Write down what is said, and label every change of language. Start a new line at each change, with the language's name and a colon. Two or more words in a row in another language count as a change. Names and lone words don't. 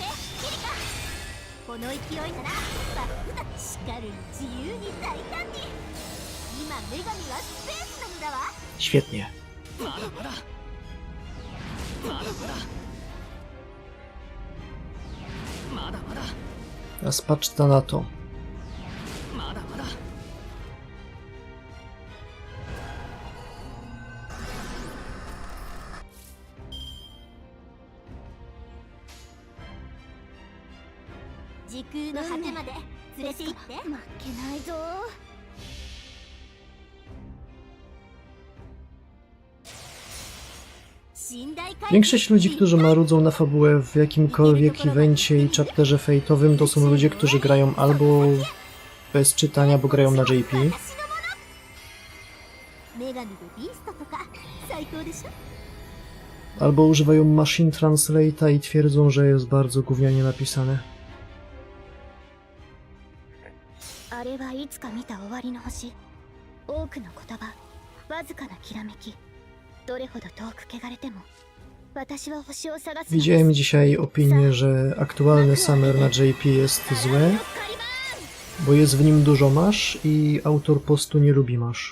Japanese: この勢いならバックだ。しかるに自由に大胆に。今女神はスペースなのだわ。
Polish: Świetnie.
Japanese: まだまだまだまだまだまだ
Polish: Teraz patrz to na to.
Japanese: まだまだ時空の果てまで連れて行って。負けないぞ。
Polish: Większość ludzi, którzy marudzą na fabułę w jakimkolwiek evencie i chapterze fejtowym, to są ludzie, którzy grają albo bez czytania, bo grają na JP, albo używają
English: Machine Translate'a
Polish: i twierdzą, że jest bardzo gównianie napisane.
Japanese: あれはいつか見た終わりの星。多くの言葉、わずかなきらめき。どれほど遠く汚れても、私は星を探す。
Polish: Widziałem dzisiaj opinię, że aktualny Summer na JP jest złe, bo jest w nim dużo masz i autor postu nie lubi masz.